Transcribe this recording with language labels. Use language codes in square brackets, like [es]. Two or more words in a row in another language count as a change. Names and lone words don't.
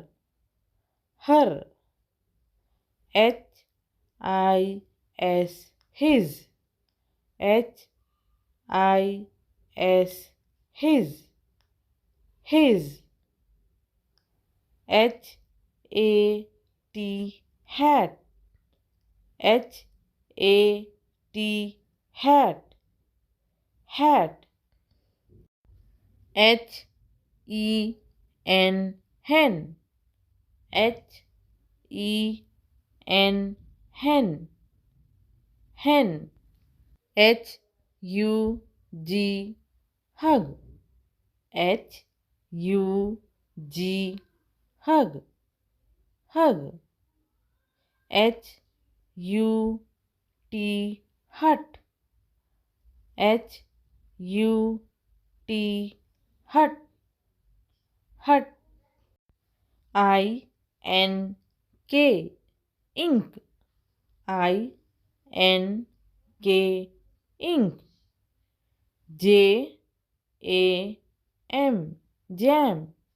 [en] Her. H-I-S, his. H-I-S, his. His. H-A-T, hat. H-A-T, hat. Hat. H-E-N, hen. H-E-N, hen. Hen. H-U-G, hug. H-U-G, hug. Hug. H-U-T, hut. H-U-T, hut. Hut. I-N-K, ink. I-N-K, ink. J-A-M, jam.